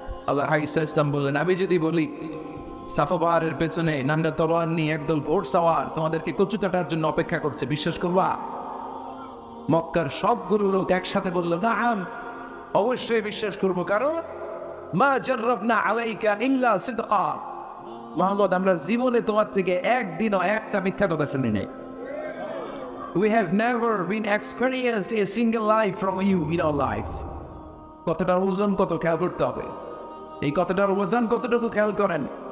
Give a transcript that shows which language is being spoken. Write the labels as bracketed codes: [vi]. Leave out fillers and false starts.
[bn] আল্লাহ ইসলাম বললেন, আমি যদি বলি সাফা পাহাড়ের পেছনে নাঙ্গা তলোয়ার নিয়ে একদল ঘোড়সওয়ার তোমাদেরকে কচু কাটার জন্য অপেক্ষা করছে, বিশ্বাস করবা? মক্কার সবগুলো লোক একসাথে বলল, নাম, অবশ্যই বিশ্বাস করবো, কারণ [ar] মা জাররাবনা আলাইকা ইল্লা সিদকা, [bn] মুহাম্মদ আমরা জীবনে তোমার থেকে একদিনও একটা মিথ্যা কথা শুনি নাই। [en] We have never been experienced a single lie from you in our lives. [bn] কথাটার ওজন কত খেয়াল করতে হবে, এই কথাটার ওজন কতটুকু খেয়াল করেন।